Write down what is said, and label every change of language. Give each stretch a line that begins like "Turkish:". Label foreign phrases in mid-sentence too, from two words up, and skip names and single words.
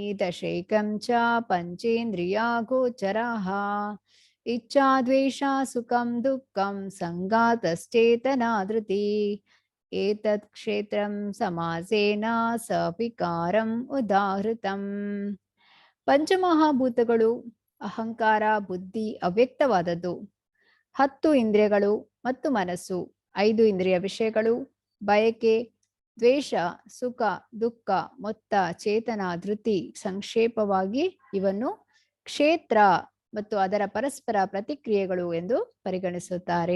Sanskrit: ದಶೈಕಂ ಚ ಪಂಚೇಂದ್ರಿಯ ಗೋಚರಾಃ ಇಚ್ಛಾ ದ್ವೇಷ ಸುಖಂ ದುಃಖಂ ಸಂಗಾತಶ್ಚೇತನಾ ಧೃತಿ ಏತತ್ ಕ್ಷೇತ್ರಂ ಸಮಾಸೇನ ಸವಿಕಾರಂ ಉದಾಹೃತಂ.
Kannada: ಪಂಚಮಹಾಭೂತಗಳು, ಅಹಂಕಾರ, ಬುದ್ಧಿ ಅವ್ಯಕ್ತವಾದದ್ದು, 10 ಇಂದ್ರಿಯಗಳು ಮತ್ತು ಮನಸ್ಸು, 5 ಇಂದ್ರಿಯ ವಿಷಯಗಳು, ಬಯಕೆ, ದ್ವೇಷ, ಸುಖ, ದುಃಖ, ಮೊತ್ತ, ಚೇತನ, ಧೃತಿ, ಸಂಕ್ಷೇಪವಾಗಿ ಇವನ್ನು ಕ್ಷೇತ್ರ ಮತ್ತು ಅದರ ಪರಸ್ಪರ ಪ್ರತಿಕ್ರಿಯೆಗಳು ಎಂದು ಪರಿಗಣಿಸುತ್ತಾರೆ.